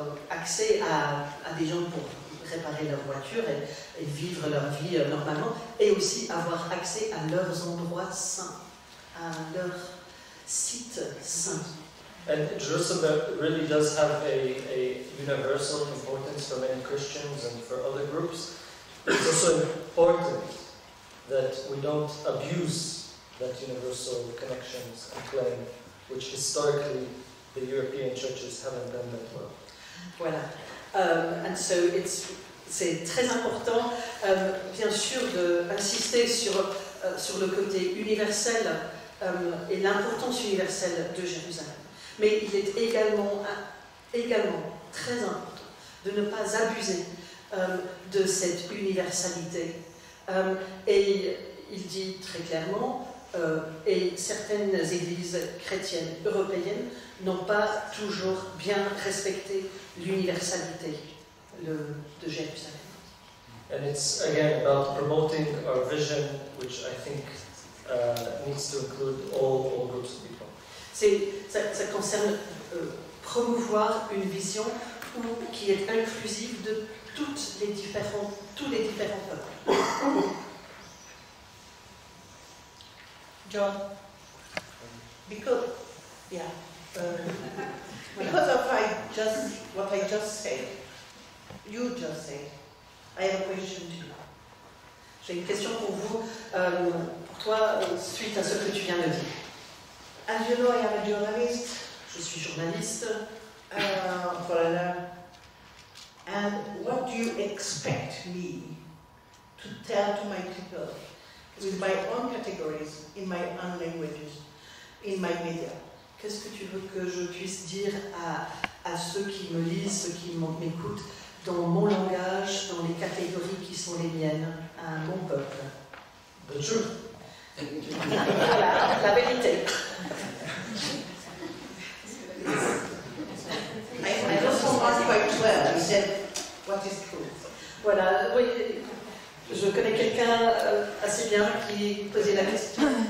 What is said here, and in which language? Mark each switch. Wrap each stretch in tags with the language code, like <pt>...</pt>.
<fr>accès à des gens pour réparer leur voiture et vivre leur vie normalement, et aussi avoir accès à leurs endroits saints, à leurs sites saints.</fr> <en>And Jerusalem really does have a universal importance for many Christians and for other groups. It's also important that we don't abuse that universal connections and claim, which historically the European churches haven't done that well.</en> <fr>Voilà.</fr> <en>And so</en> <fr>c'est très important, bien sûr, d'insister sur le côté universel et l'importance universelle de Jérusalem. Mais il est également très important de ne pas abuser de cette universalité. Et il dit très clairement, et certaines églises chrétiennes européennes n'ont pas toujours bien respecté l'universalité de Jérusalem.</fr> <en>And it's again about promoting our vision, which I think needs to include all groups of people.</en> <fr>Ça concerne promouvoir une vision qui est inclusive de tous les différents peuples.</fr> <en>John, because because of what I just said, you just said, I have a question to you.</en> <fr>J'ai une question pour vous, pour toi, suite à ce que tu viens de dire.</fr> <en>As you know, I am a journalist,</en> <fr>Je suis journaliste.</fr> <en>foreigner, and what do you expect me to tell to my people with my own categories, in my own languages, in my media?</en> <fr>Qu'est-ce que tu veux que je puisse dire à ceux qui me lisent, ceux qui m'écoutent, dans mon langage, dans les catégories qui sont les miennes, à mon peuple?</fr> <en>The truth.</en> <fr>La vérité.</fr> <en>I know someone quite well. He said, what is truth?</en> <fr>Voilà, oui, je connais quelqu'un assez bien qui posait la question.</fr>